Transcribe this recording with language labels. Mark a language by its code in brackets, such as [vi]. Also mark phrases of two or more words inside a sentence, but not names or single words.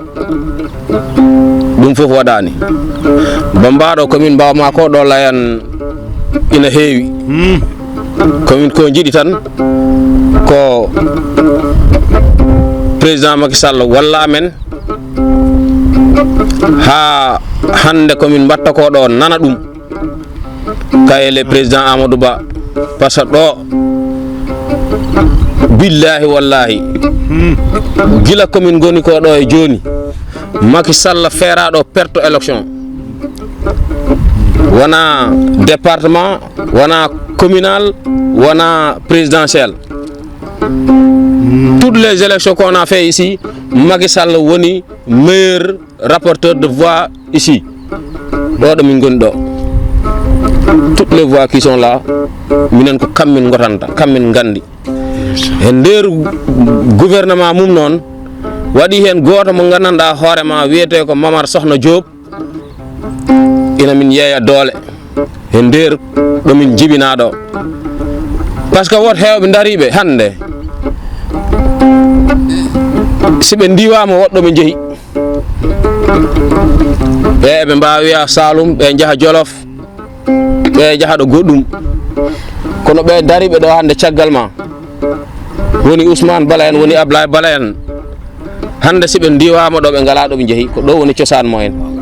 [ff] ɗum fof waɗani bambaɗo komin mbawma ko ɗo layan ina heewi komin ko jiiɗi tan ko président Macky Sall walla men ha hande komin mbatta ko ɗo nana ɗum kayele président Amadou Ba [fr] par ce que [ff] ɗo billahi wallahi gila komin goni ko ɗo e joni Macky Sall feeraɗo [fr] perte élection [ff] wona département wona communal wona présidentiel [fr] toutes les élections qu'on a fait ici Macky Sall woni meilleur rapporteur de voix ici [ff] ɗo min goni ɗo [fr] toutes les voix qui sont là [ff] minen ko kammin gotanta kammin gandi e nder gouvernement mum noon waɗi hen goto mo gandanɗa hoorema wiyete ko Mamar Sokhna Diop ina min yeeya doole e nder ɗomin jibina ɗo [fr] par ce que [ff] woto hewɓe dariɓe hande siɓe ndiwama woɗɗo ɓe jeehi ɓe ɓe mbawi wiya Saloum ɓe jaaha Jolof ɓe jaaha ɗo goɗɗum kono ɓe dariɓe ɗo hande caggal ma woni Ousmane Bala en woni Ablaye Bala en hande siɓe ndiwama ɗo ɓe ngala ɗo ɓe jeehi ko ɗo woni cosaan mumen